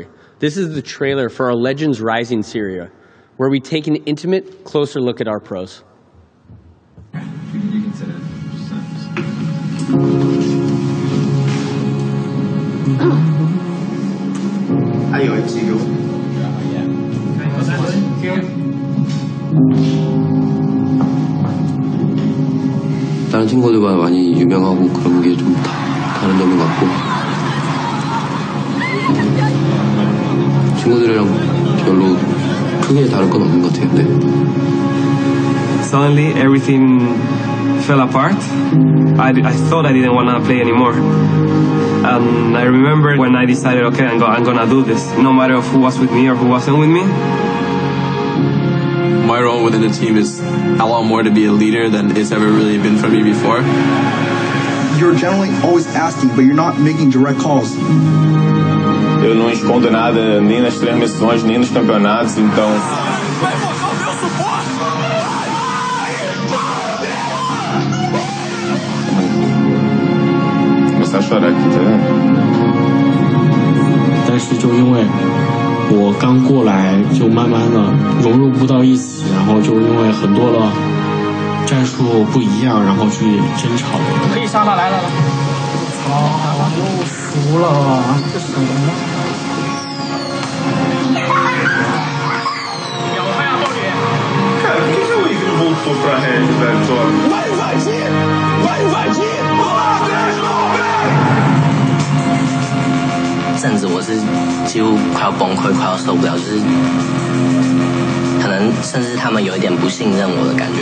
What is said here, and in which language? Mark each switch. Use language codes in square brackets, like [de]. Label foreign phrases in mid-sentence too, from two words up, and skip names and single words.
[en] This is the trailer for our Legends Rising series, where we take an intimate, closer look at our pros. You can sit in. I [zh] 有记录。 [ko] 다른 친구들보다 많이 유명하고 그런 게 좀 다른 점인 것 같고 친구들이랑 별로 크게 다를 건 없는 것 같아요. 네. [en] Suddenly everything fell apart. I thought I didn't want to play anymore. And I remember when I decided, okay, I'm gonna do this, no matter who was with me or who wasn't with me. My role within the team is a lot more to be a leader than it's ever really been for me before. You're generally always asking, but you're not making direct calls. [pt] Eu não escondo nada, nem nas transmissões, nem nos campeonatos, então... Vai focar o meu suporte! Começar a chorar aqui, tá vendo? [zh] 但是就因为我刚过来，就慢慢的融入不到一起，然后就因为很多的战术不一样，然后去争吵。可以上了，来了。操，又输了，这什么？秒拍啊，暴雨！ [pt] Cara, por que o Igor voltou pra Red, velho? Vai invadir! Vai invadir! Olá, Beck! [zh] 甚至我是几乎快要崩溃，快要受不了，就是可能甚至他们有一点不信任我的感觉。